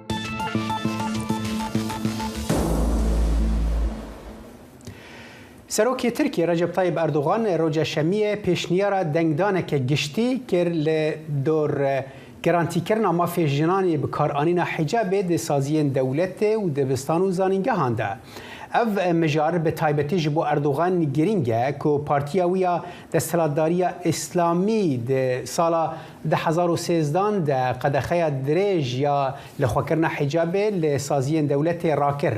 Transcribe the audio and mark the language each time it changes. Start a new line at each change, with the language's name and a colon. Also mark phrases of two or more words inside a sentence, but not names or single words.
Kurdish: سەرۆکی ترکی ڕەجەب تایب ئەردوغان ڕۆژە شەمیە پێشنیارە دەنگدانێکە گشتی کرد لە دۆر گەرانتیکردنا مافێ ژنانی بکارانینا حیجابێ دەسازیên دەولەتê û dibistan û zanîngehan de. Ev mijar bi taybetî ji bo Erdogan girîng e ku partiya wî ya desthilatdariya İslamî di sala 2013 de qedexeya dirêj ya li xwekirina hicabê li saziyên dewletê rakir.